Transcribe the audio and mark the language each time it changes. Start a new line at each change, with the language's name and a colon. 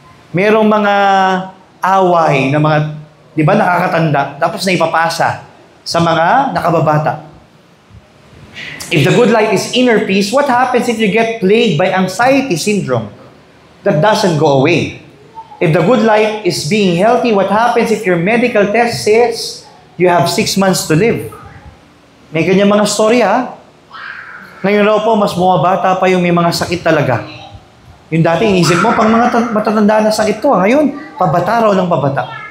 Filipino: Merong mga away na mga, di ba, nakakatanda, tapos naipapasa sa mga nakababata.
English: If the good life is inner peace, what happens if you get plagued by anxiety syndrome that doesn't go away? If the good life is being healthy, what happens if your medical test says you have 6 months to live?
Filipino: May ganyan mga story, ha? Ngayon raw po, mas bumabata pa yung may mga sakit talaga. Yung dati, inisip mo, pang mga matatanda na sakit to. Ngayon, pabata raw ng pabata.